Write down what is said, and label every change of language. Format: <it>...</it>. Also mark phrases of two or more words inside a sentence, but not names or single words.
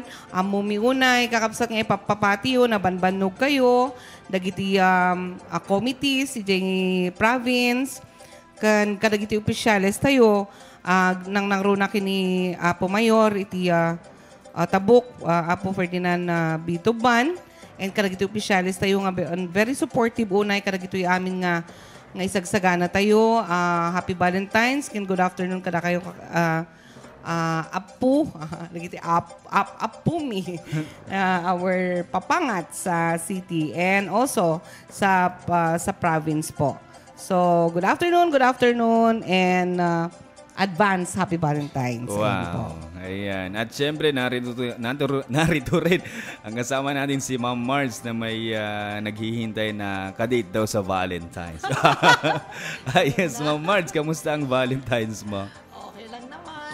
<ilo>Mumiunay kakabsat nga ipapapatiyo na banbanog kayo dagiti committees iti province kan kadagiti opisyales tayo nang nangruna kini Apo Mayor iti Tabuk Apo Ferdinand Bituban and kadagiti opisyales tayo nga</ilo> <en>very supportive</en> <ilo>unay kadagiti amin nga isagsagana tayo.</ilo> <en>Happy Valentine's. Good afternoon</en> <ilo>kada kayo Apu. Apumi.</ilo> <en>Our papangat sa city and also sa province po. So, good afternoon and advance Happy Valentine's.</en> <tl>Wow. Ayan. At syempre, narito rin ang kasama natin si Ma'am Mars na may naghihintay na kadate daw sa Valentine's. Yes, Ma'am Mars, kamusta ang Valentine's mo? Okay lang naman.</tl>